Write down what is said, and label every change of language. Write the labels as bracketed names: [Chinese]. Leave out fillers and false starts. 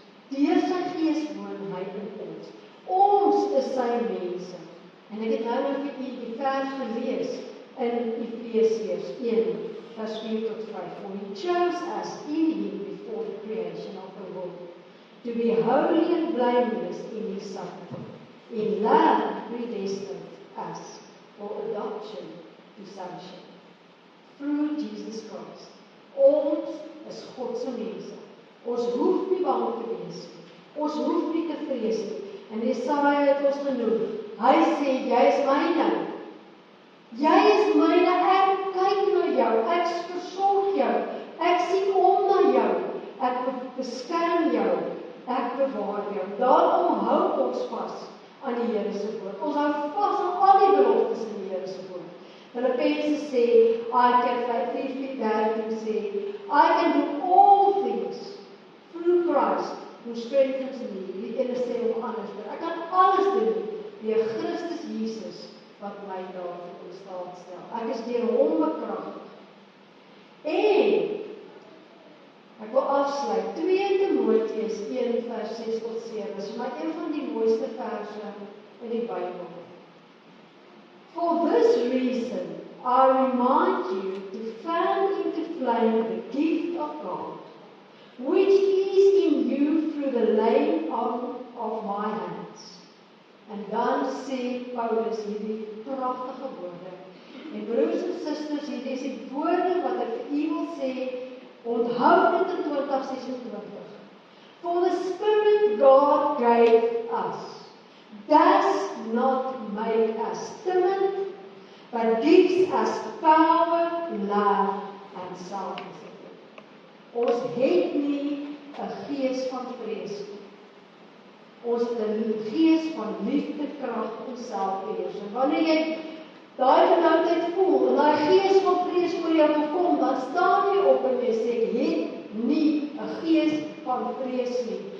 [Afrikaans] bly in ons. Ons is sy mense. En ek het nou vir u die vers gelees in Efesiërs 1, vers 4 tot 5. [English] For he chose us in him before the creation of the world, to be holy and blameless in his Son. In love predestined us for adoption to sonship through Jesus Christ. [Afrikaans] Ons is God se mense. Ons hoef nie bang te wees nie. Ons hoef nie te vrees nie. En Jesaja het ons genoem. Hy sê, jy is myne. Jy is myne, ek kyk na jou, ek versorg jou, ek sien om na jou, ek beskerm jou, ek bewaar jou. Daarom hou ons vas aan die Here se woord. Ons hou vas aan al die beloftes in die Here se woord. [English] Filippense sê, I can 5:13 sê, I can do all things through Christ who strengthens me. [Afrikaans] Die ene sê om anders te. Ek kan alles doen deur Christus Jesus wat my daarvoor in staat stel. Ek is deur hom bekragtig. En ek wil afsluit 2 Timoteus 1 vers 6 tot 7. Dit is my een van die mooiste verse in die Bybel. [English] For this reason, I remind you to fan into flame the gift of God, which is in you through the laying on of my hands. [Afrikaans] En dan sê Paulus hierdie pragtige woorde. En broers en susters, hierdie is die woorde wat ek vir u wil sê, onthou dit in 2026. [English] For the Spirit God gave us does not make us timid, but gives us power, love and self-discipline. [Afrikaans] Ons het nie 'n gees van vrees nie. Ons het 'n gees van liefde, krag en selfbeheersing. Wanneer jy daai vernoudheid voel en daai gees van vrees oor jou kom, dan staan jy op en jy sê ek het nie 'n gees van vrees nie.